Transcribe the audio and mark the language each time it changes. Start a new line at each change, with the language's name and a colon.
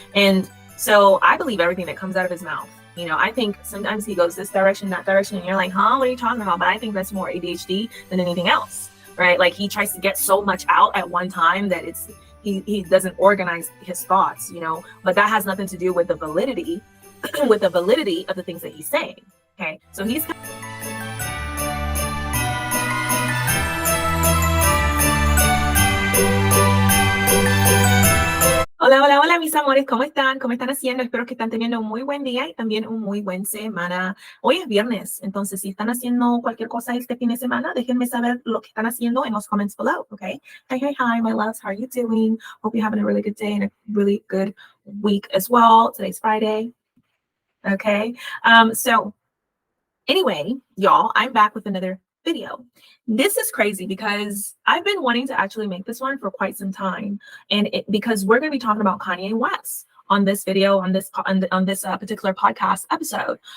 English: And so I believe everything that comes out of his mouth. You know, I think sometimes he goes this direction, that direction, and you're like, huh, what are you talking about? But I think that's more ADHD than anything else, right? Like he tries to get so much out at one time that he doesn't organize his thoughts, you know, but that has nothing to do with the validity, with the validity of the things that he's saying. Okay, so he's
Spanish: Hola, hola, hola, mis amores, ¿cómo están? ¿Cómo están haciendo? Espero que están teniendo un muy buen día y también un muy buen semana. Hoy es viernes, entonces si están haciendo cualquier cosa este fin de semana, déjenme saber lo que están haciendo en los
English: comments below, okay? Hi, my loves, how are you doing? Hope you're having a really good day and a really good week as well. Today's Friday, okay? So anyway, y'all, I'm back with another video. This is crazy because I've been wanting to actually make this one for quite some time, and because we're going to be talking about Kanye West on this video, on this particular podcast episode.